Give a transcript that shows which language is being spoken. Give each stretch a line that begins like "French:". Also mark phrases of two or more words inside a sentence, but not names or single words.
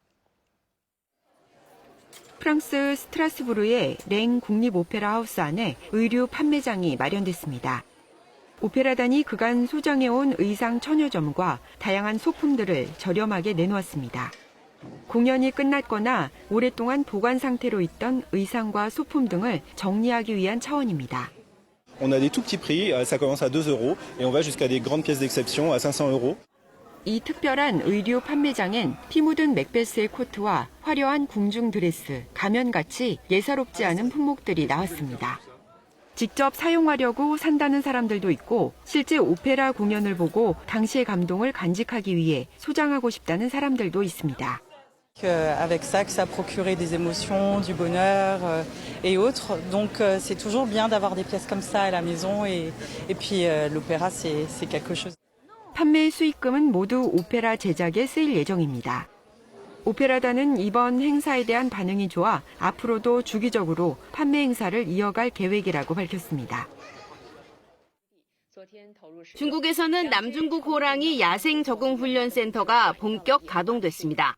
Korean: 프랑스 스트라스부르의 랭 국립오페라 하우스 안에 의류 판매장이 마련됐습니다. 오페라단이 그간 소장해온 의상 1000여 점과 다양한 소품들을 저렴하게 내놓았습니다. 공연이 끝났거나 오랫동안 보관 상태로 있던 의상과 소품 등을 정리하기 위한 차원입니다.
French: On a des tout petits prix, ça commence à 2 € et on va jusqu'à des grandes pièces d'exception à 500 €.
Korean: 이 특별한 의류 판매장엔 피 묻은 맥베스의 코트와 화려한 궁중 드레스, 가면같이 예사롭지 않은 품목들이 나왔습니다. 직접 사용하려고 산다는 사람들도 있고 실제 오페라 공연을 보고 당시의 감동을 간직하기 위해 소장하고 싶다는 사람들도 있습니다.
French: Avec ça, que ça procurait des émotions, du bonheur et autres. Donc c'est toujours bien d'avoir des pièces comme ça à la maison et puis l'opéra c'est quelque chose.
Korean: 판매 수익금은 모두 오페라 제작에 쓰일 예정입니다. 오페라단은 이번 행사에 대한 반응이 좋아 앞으로도 주기적으로 판매 행사를 이어갈 계획이라고 밝혔습니다. 중국에서는 남중국 호랑이 야생 적응 훈련 센터가 본격 가동됐습니다.